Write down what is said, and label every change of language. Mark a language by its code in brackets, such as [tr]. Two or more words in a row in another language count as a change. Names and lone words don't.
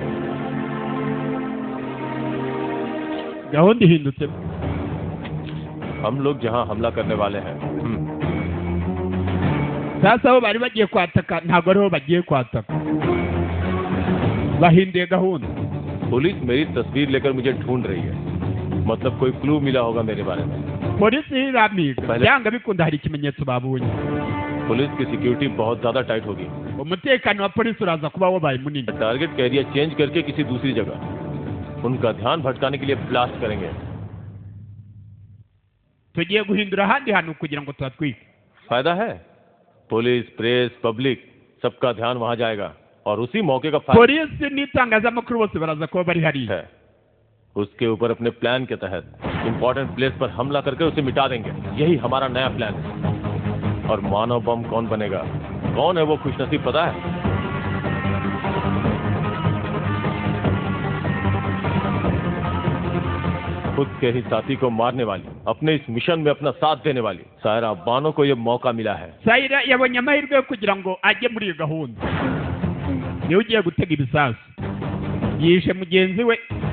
[rw] gahunda ihindutse. [hi] हम लोग जहां हमला करने वाले हैं [rw] sasa aho bari bagiye kwataka ntabwo ariho bagiye kwataka. bahinduye gahunda. [hi] पुलिस मेरी तस्वीर लेकर मुझे ढूंढ रही है, मतलब कोई क्लू मिला होगा मेरे बारे में। [rw] polisi iramiga byanga bikunda hari ikimenyetso babonye. [hi] पुलिस की सिक्योरिटी बहुत ज्यादा टाइट होगी। [rw] umutekano wa polisi uraza kuba wabaye munini. [hi] टारगेट का [en] area change [hi] करके किसी दूसरी जगह उनका ध्यान भटकाने के लिए ब्लास्ट करेंगे। [rw] tugiye guhindura ahandi hantu kugira ngo tuhatwike. [hi] फायदा है, [en] police, press, public [hi] सबका ध्यान वहां जाएगा और उसी मौके का [rw] polisi n'itangazamakuru bose baraza kuba bari hariya. [hi] है उसके ऊपर अपने प्लान के तहत [en] important place [hi] पर हमला करके उसे मिटा देंगे। यही हमारा नया प्लान है। और मानव बम कौन बनेगा, कौन है वो खुशनसीब पता है? खुद के ही साथी को मारने वाली, अपने इस मिशन में अपना साथ देने वाली सायरा बानो को ये मौका मिला है। [rw] Saira yabonye amahirwe yo kugira ngo ajye muri iyo gahunda. niwe ugiye gutega ibisasu. yishe mugenzi we.